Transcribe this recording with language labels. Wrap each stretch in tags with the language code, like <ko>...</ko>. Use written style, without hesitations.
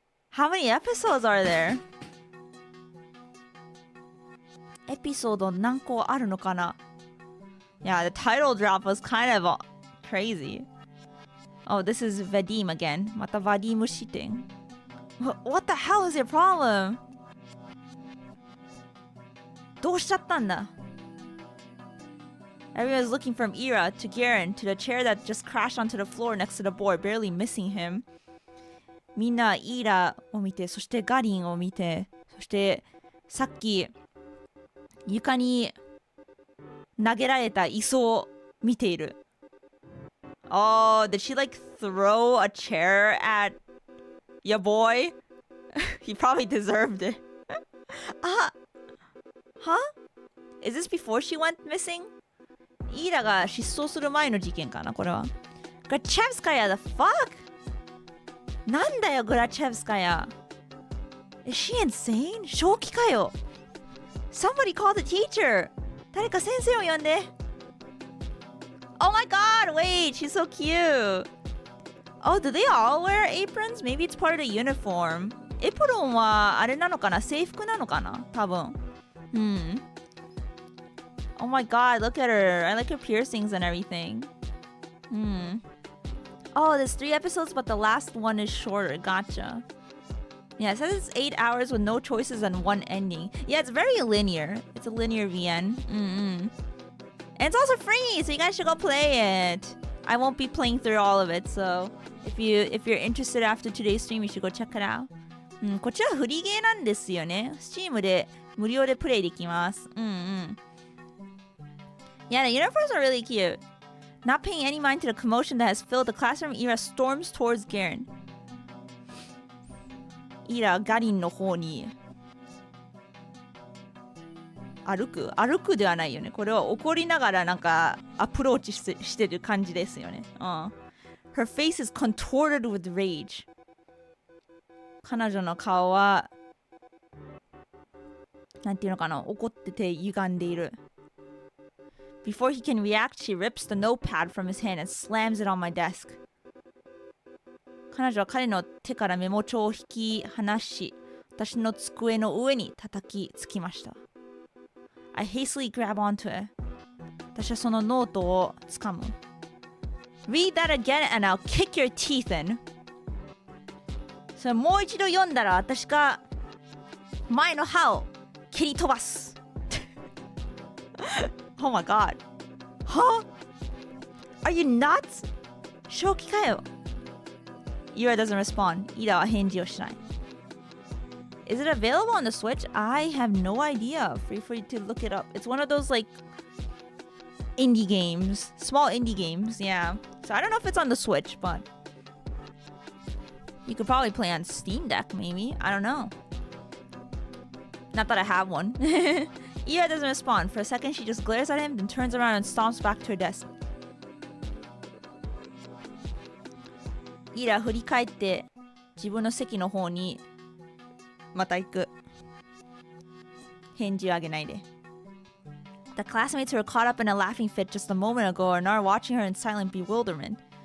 <en>How many episodes are there?</en> <ja>エピソード何個あるのかな?</ja> <en>Yeah, the title drop was kind of crazy. Oh, this is Vadim again. また Vadim cheating. What the hell is your problem?</en> <ja>どうしちゃったんだ?</ja> <en>Everyone's looking from Ira to Garen to the chair that just crashed onto the floor next to the board, barely missing him.</en> <ja>みんなイーラを見て、そしてガリンを見て、そしてさっき床に投げられた椅子を見ている。</ja> <en>Oh, did she like throw a chair at your boy? He probably deserved it. Huh? Is this before she went missing?</en> <ja>イーラが失踪する前の事件かな、これは。グラチェブスカヤ、</ja> <en>the fuck?</en> <ja>なんだよ、グラチェブスカヤ。</ja> <en>Is she insane?</en> <ja>正気かよ。</ja> <en>Somebody call the teacher.</en> <ja>誰か先生を呼んで。</ja> <en>Oh my god, wait, she's so cute. Oh, do they all wear aprons? Maybe it's part of the uniform.</en> <ja>エプロンはあれなのかな、制服なのかな、多分。</ja> <en>Oh my god, look at her. I like her piercings and everything. Oh, there's 3 episodes, but the last one is shorter. Gotcha. Yeah, it says it's 8 hours with no choices and one ending. Yeah, it's very linear. It's a linear VN. And it's also free, so you guys should go play it. I won't be playing through all of it, so if you're interested after today's stream, you should go check it out.</en> <ja>こっちはフリーゲーなんですよね。Steam で無料でプレイできます。</ja> <en>Yeah, the uniforms are really cute. Not paying any mind to the commotion that has filled the classroom, Ira storms towards Garen.</en> <ja>イラガリンの方に歩くではないよね。これは怒りながらなんかアプローチしてる感じですよね。</ja> <en>Her face is contorted with rage.</en> <ja>彼女の顔はなんていうのかな、怒ってて歪んでいる。</ja> <en>Before he can react, she rips the notepad from his hand and slams it on my desk.</en> <ja>彼女は彼の手からメモ帳を引き離し、私の机の上に叩きつきました。</ja> <en>I hastily grab onto it.</en> <ja>私はそのノートをつかむ。</ja> <en>Read that again and I'll kick your teeth in.</en> <ja>それもう一度読んだら私が前の歯を蹴り飛ばす。</ja> <en>Oh my god. Huh? Are you nuts?</en> <ja>正気かよ。</ja> <en>Ira doesn't respond.</en> <ja>Ira は返事をしない。</ja> <en>Is it available on the Switch? I have no idea. Free for you to look it up. It's one of those like indie games, small indie games. Yeah. So I don't know if it's on the Switch, but you could probably play on Steam Deck, maybe. I don't know. Not that I have one. Ira doesn't respond. For a second, she just glares at him, then turns around and stomps back to her desk.</en> <ja>Ira 振り返って自分の席の方にまた行く。返事をあげないで。</ja> <en>The classmates who were caught up in a laughing fit just a moment ago are now watching her in silent bewilderment.</en>